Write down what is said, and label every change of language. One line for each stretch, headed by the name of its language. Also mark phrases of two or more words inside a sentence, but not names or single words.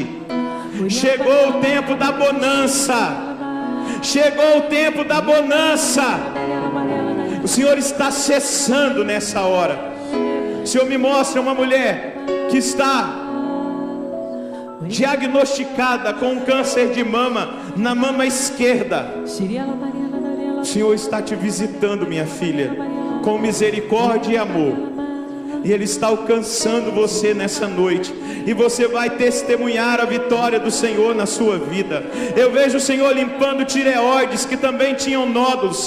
Portuguese: Chegou o tempo da bonança. Chegou o tempo da bonança. O Senhor está cessando nessa hora. O Senhor me mostra uma mulher que está diagnosticada com um câncer de mama na mama esquerda. O Senhor está te visitando, minha filha, com misericórdia e amor, e Ele está alcançando você nessa noite, e você vai testemunhar a vitória do Senhor na sua vida. Eu vejo o Senhor limpando tireoides que também tinham nódulos.